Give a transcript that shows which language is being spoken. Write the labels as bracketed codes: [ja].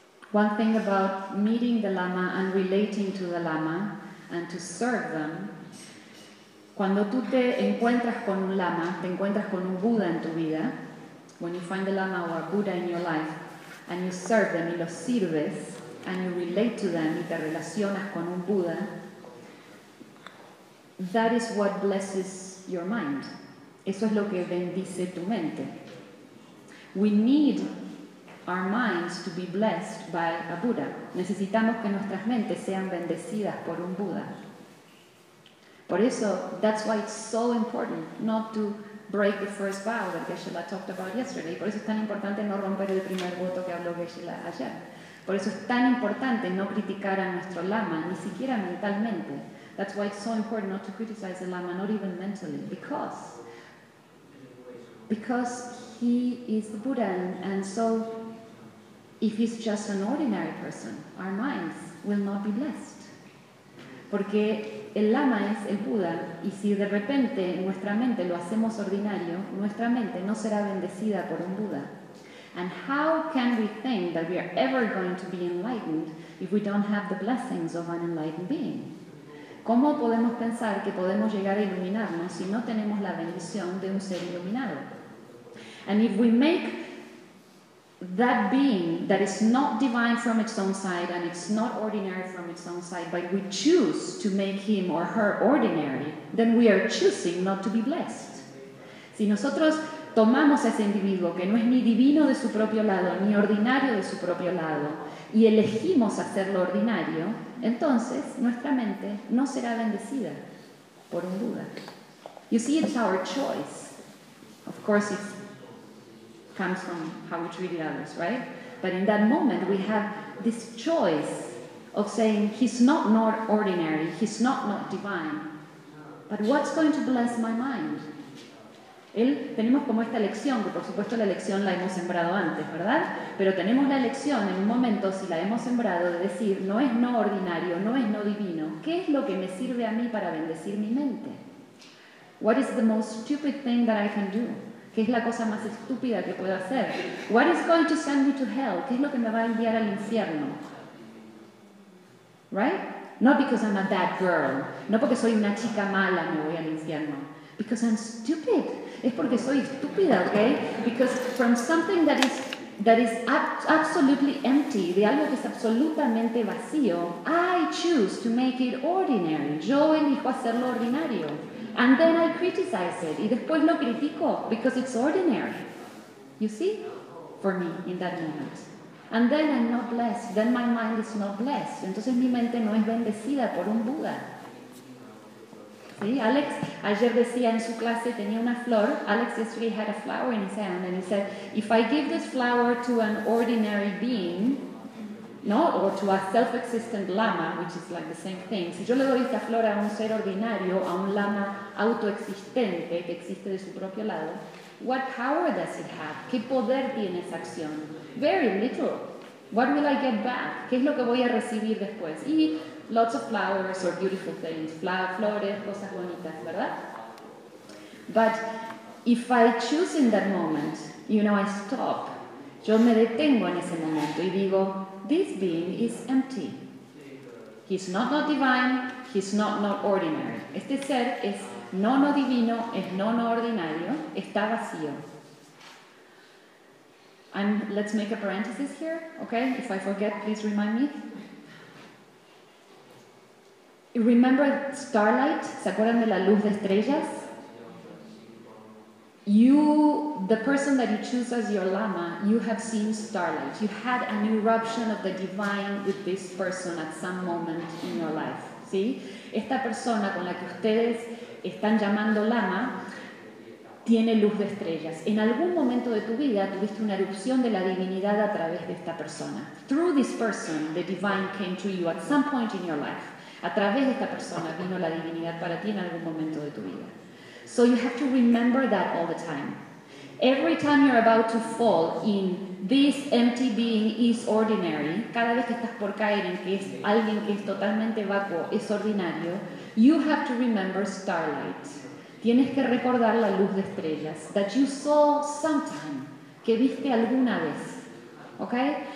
[en] One thing about meeting the lama and relating to the lama and to serve them, [es] cuando tú te encuentras con un lama, te encuentras con un Buda en tu vida, [en] when you find a lama or a Buddha in your life and you serve them [es] y los sirves [en] and you relate to them [es] y te relacionas con un Buda, [en] that is what blesses your mind. [es] Eso es lo que bendice tu mente. [en] We need our minds to be blessed by a Buddha. [es] Necesitamos que nuestras mentes sean bendecidas por un Buda. Por eso, [en] that's why it's so important not to break the first vow that Geshe-la talked about yesterday. [es] Por eso es tan importante no romper el primer voto que habló Geshe-la ayer. Por eso es tan importante no criticar a nuestro lama, ni siquiera mentalmente. [en] That's why it's so important not to criticize the lama, not even mentally, because he is the Buddha, and so if he's just an ordinary person, our minds will not be blessed. [es] Porque el lama es el Buda, y si de repente nuestra mente lo hacemos ordinario, nuestra mente no será bendecida por un Buda. [en] And how can we think that we are ever going to be enlightened if we don't have the blessings of an enlightened being? [es] ¿Cómo podemos pensar que podemos llegar a iluminarnos si no tenemos la bendición de un ser iluminado? [en] And if we make that being that is not divine from its own side and it's not ordinary from its own side, but we choose to make him or her ordinary, then we are choosing not to be blessed. [es] Si nosotros tomamos a ese individuo que no es ni divino de su propio lado ni ordinario de su propio lado y elegimos hacerlo ordinario, entonces nuestra mente no será bendecida por un Buda. [en] You see, it's our choice. Of course, it's comes from how we treated others, right? But in that moment, we have this choice of saying, he's not ordinary, he's not divine. But what's going to bless my mind? [es] Tenemos como esta elección, que por supuesto la elección la hemos sembrado antes, ¿verdad? Pero tenemos la elección en un momento, si la hemos sembrado, de decir, no es no ordinario, no es no divino. ¿Qué es lo que me sirve a mí para bendecir mi mente? [en] What is the most stupid thing that I can do? [es] ¿Qué es la cosa más estúpida que puedo hacer? [en] What is going to send me to hell? [es] ¿Qué es lo que me va a enviar al infierno? [en] Right? Not because I'm a bad girl. [es] No porque soy una chica mala me voy al infierno. [en] Because I'm stupid. [es] Es porque soy estúpida, okay? [en] Because from something that is absolutely empty, [es] de algo que es absolutamente vacío, [en] I choose to make it ordinary. [es] Yo elijo hacerlo ordinario. [en] And then I criticize it. [es] Y después lo critico, [en] because it's ordinary. You see? For me, in that moment. And then I'm not blessed. Then my mind is not blessed. [es] Entonces mi mente no es bendecida por un Buda. ¿Sí? Alex ayer decía en su clase, tenía una flor. [en] Alex yesterday had a flower in his hand. And he said, if I give this flower to an ordinary being, no, or to a self-existent lama, which is like the same thing. [es] Si yo le doy esta flor a un ser ordinario, a un lama autoexistente, que existe de su propio lado, [en] what power does it have? [es] ¿Qué poder tiene esa acción? [en] Very little. What will I get back? [es] ¿Qué es lo que voy a recibir después? [en] Y lots of flowers or beautiful things. [es] Flores, cosas bonitas, ¿verdad? [en] But if I choose in that moment, you know, I stop. [es] Yo me detengo en ese momento y digo, [en] this being is empty. He's not not divine, he's not not ordinary. [es] Este ser es no no divino, es no no ordinario, está vacío. [en] Let's make a parenthesis here, okay? If I forget, please remind me. Remember starlight? [es] ¿Se acuerdan de la luz de estrellas? [en] You, the person that you choose as your lama, you have seen starlight. You had an eruption of the divine with this person at some moment in your life. [es] ¿Sí? Esta persona con la que ustedes están llamando lama tiene luz de estrellas. En algún momento de tu vida tuviste una erupción de la divinidad a través de esta persona. [en] Through this person, the divine came to you at some point in your life. [es] A través de esta persona vino la divinidad para ti en algún momento de tu vida. [en] So you have to remember that all the time. Every time you're about to fall in this empty being is ordinary, [es] cada vez que estás por caer en que es alguien que es totalmente vacuo, es ordinario, [en] you have to remember starlight. [es] Tienes que recordar la luz de estrellas [en] that you saw sometime, [es] que viste alguna vez. Okay?